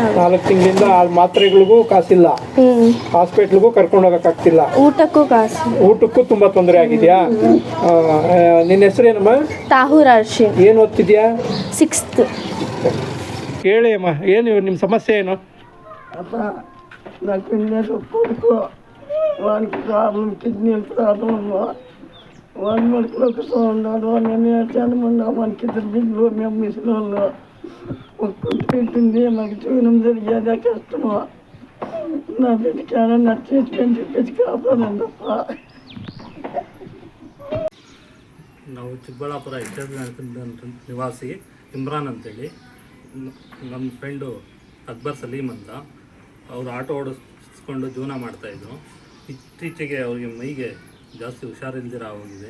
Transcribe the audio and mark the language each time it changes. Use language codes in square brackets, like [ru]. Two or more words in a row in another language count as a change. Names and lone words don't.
[kn] 4 ತಿಂಗಳಿಂದ ಆ ಮಾತ್ರೆಗಳಿಗೂ ಕಾಸಿಲ್ಲ, ಹಾಸ್ಪಿಟ್ಲಿಗೂ ಕರ್ಕೊಂಡು ಹೋಗೋಕ್ಕಾಗ್ತಿಲ್ಲ, ಊಟಕ್ಕೂ ಕಾಸು. ಊಟಕ್ಕೂ ತುಂಬ ತೊಂದರೆ ಆಗಿದೆಯಾ? ನಿನ್ನ ಹೆಸರೇನಮ್ಮ? ತಾಹೂರ್ ಅರ್ಶಿನ್. ಏನು ಓದ್ತಿದ್ಯಾ? 6th. ಹೇಳಿ ಅಮ್ಮ, ಏನು ನಿಮ್ಮ ಸಮಸ್ಯೆ ಏನು? [te] అప్ప నాకు [en] కిడ్నీ [te] కొడుకు వానికి [en] problem kidney problem [te] వాడి మడుకులో ఉన్నాడు. నేను ఏడ్చాను. మొన్న మనకి 2 బిడ్డలు, మేము మిషన్లో పెట్టింది. మాకు జీవనం జరిగేదే కష్టము. నా బిడ్డకి ఏదన్నా ట్రీట్మెంట్ ఇప్పించి కాపాడండి అప్ప. [kn] ನಾವು ಚಿಕ್ಕಬಳ್ಳಾಪುರ HS ನಿವಾಸಿ ಇಮ್ರಾನ್ ಅಂತೇಳಿ. ನಮ್ಮ ಫ್ರೆಂಡು ಅಕ್ಬರ್ ಸಲೀಮ್ ಅಂತ. ಅವರು ಆಟೋ ಓಡಿಸ್ಕೊಂಡು ಜೀವನ ಮಾಡ್ತಾಯಿದ್ರು. ಇತ್ತೀಚೆಗೆ ಅವ್ರಿಗೆ ಮೈಗೆ ಜಾಸ್ತಿ ಹುಷಾರಿಲ್ದಿರ ಹೋಗಿದೆ.